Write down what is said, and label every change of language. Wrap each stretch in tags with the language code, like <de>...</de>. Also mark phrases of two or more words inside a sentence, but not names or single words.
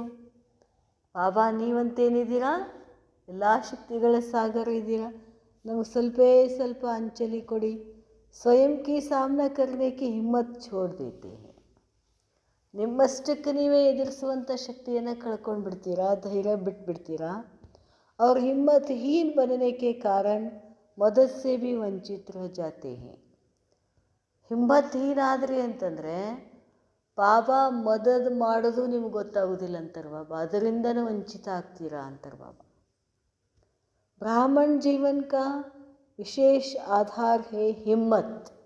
<kn>ಬಾಬಾ ನೀವಂತೇನಿದ್ದೀರಾ, ಎಲ್ಲ ಶಕ್ತಿಗಳ ಸಾಗರ ಇದ್ದೀರಾ, ನಮಗೆ ಸ್ವಲ್ಪ ಅಂಜಲಿ ಕೊಡಿ.</kn> <hi>स्वयं की सामना करने की हिम्मत छोड़ देते हैं.</hi> <kn>ನಿಮ್ಮಷ್ಟಕ್ಕೆ ನೀವೇ ಎದುರಿಸುವಂಥ ಶಕ್ತಿಯನ್ನು ಕಳ್ಕೊಂಡು ಬಿಡ್ತೀರಾ, ಧೈರ್ಯ ಬಿಟ್ಬಿಡ್ತೀರಾ.</kn> <hi>और हिम्मतहीन बनने के कारण मदद से भी ವಂಚಿತ रह जाते हैं.</hi> <kn>ಹಿಮ್ಮತ್ಹೀನ ಆದ್ರಿ ಅಂತಂದರೆ ಬಾಬಾ ಮದದ್ ಮಾಡೋದು ನಿಮ್ಗೆ ಗೊತ್ತಾಗೋದಿಲ್ಲ ಅಂತಾರೆ ಬಾಬಾ, ಅದರಿಂದನೂ ವಂಚಿತ ಆಗ್ತೀರಾ ಅಂತಾರೆ ಬಾಬಾ.</kn> <hi>ब्राह्मण जीवन का विशेष आधार है हिम्मत.</hi>